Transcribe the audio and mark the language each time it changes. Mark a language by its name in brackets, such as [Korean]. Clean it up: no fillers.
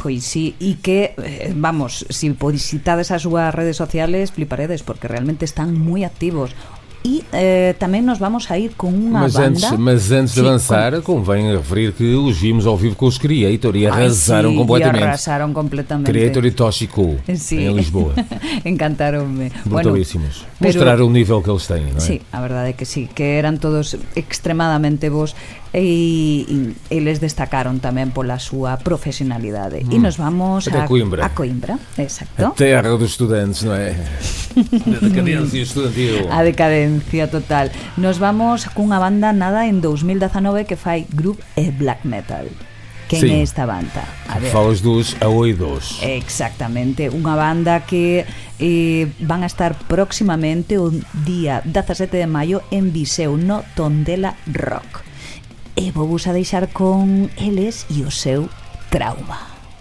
[Galician] Pois sí, e que, vamos, se visitades as súas redes sociales fliparedes, porque realmente están moi activos. E tamén nos vamos a ir con unha banda. [Portuguese] Mas antes de avançar, convém referir que os vimos ao vivo com os Creator e arrasaram completamente. Arrasaram completamente. Creator e Tóxico, em Lisboa. [Galician] Encantaronme. [Portuguese] Brutalíssimos. [Galician] Bueno, [Portuguese] mostrar o nível que eles têm, não é? [Galician] Sí, a verdade é que sí, que eran todos extremadamente bons e eles destacaron tamén pola súa profesionalidade. E nos vamos a Coimbra. A Coimbra, exacto. [Portuguese] A terra dos estudantes, não é? Da decadência estudantil. [Galician] A decadencia total. Nos vamos cunha banda nada en 2019 que fai groove e black metal. Quen é esta banda? A ver. Falas dos Aoidos. Exactamente, unha banda que van a estar próximamente o día 17 de maio en Viseu, no Tondela Rock. E vou vos a deixar con eles e o seu Trauma.